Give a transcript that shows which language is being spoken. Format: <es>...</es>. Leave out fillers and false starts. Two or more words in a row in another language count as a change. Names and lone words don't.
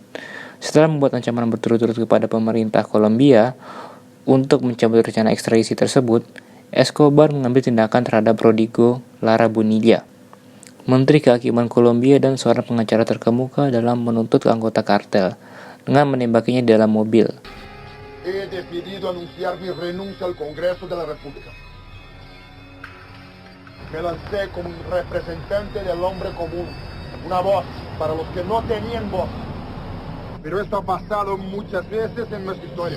<id>Setelah membuat ancaman berturut-turut kepada pemerintah Kolombia untuk mencabut rencana ekstradisi tersebut, Escobar mengambil tindakan terhadap Rodrigo Lara Bonilla, Menteri Kehakiman Kolombia dan seorang pengacara terkemuka, dalam menuntut anggota kartel dengan menembakinya di dalam mobil.</id> <es>He decidido anunciar mi renuncia al Congreso de la República. Me lancé como un representante del hombre común, una voz para los que no tenían voz. Pero esto ha pasado muchas veces en nuestra historia.</es>